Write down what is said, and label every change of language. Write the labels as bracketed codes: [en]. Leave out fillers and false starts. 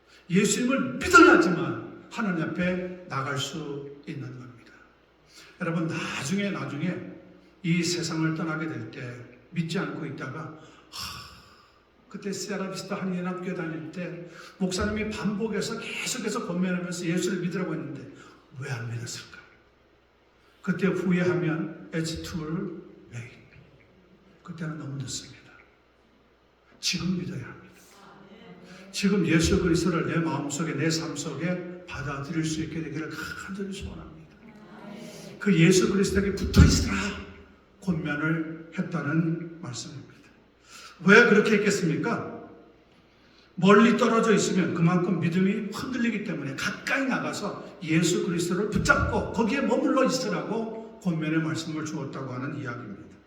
[ko] 예수님을 믿어야지만 하나님 앞에 나갈 수 있는 겁니다. 여러분 나중에 이 세상을 떠나게 될 때 믿지 않고 있다가 그때 세라비스타 한인연합교회 다닐 때 목사님이 반복해서 계속해서 권면하면서 예수를 믿으라고 했는데 왜 안 믿었을까? 그때 후회하면 [en] it's too late. [ko] 그때는 너무 늦습니다. 지금 믿어야 합니다. 지금 예수 그리스도를 내 마음속에 내 삶 속에 받아들일 수 있게 되기를 간절히 소원합니다. 그 예수 그리스도에게 붙어있으라 권면을 했다는 말씀입니다. 왜 그렇게 했겠습니까? 멀리 떨어져 있으면 그만큼 믿음이 흔들리기 때문에 가까이 나가서 예수 그리스도를 붙잡고 거기에 머물러 있으라고 권면의 말씀을 주었다고 하는 이야기입니다.